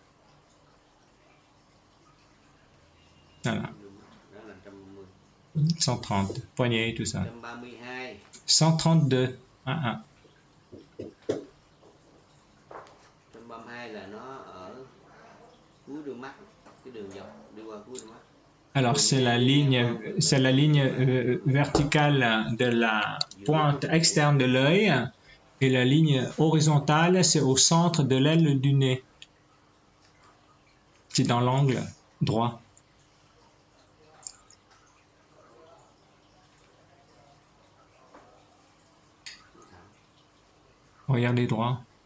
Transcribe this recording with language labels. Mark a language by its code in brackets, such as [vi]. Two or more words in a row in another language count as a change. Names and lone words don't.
[fr] Voilà. 130, poignet, tout ça. 132. [vi] 132 là nó ở cuối đuôi mắt, cái đường dọc đi qua cuối đuôi mắt. [fr] Alors c'est la ligne verticale de la pointe externe de l'œil et la ligne horizontale c'est au centre de l'aile du nez. C'est dans l'angle droit. Regardez droit.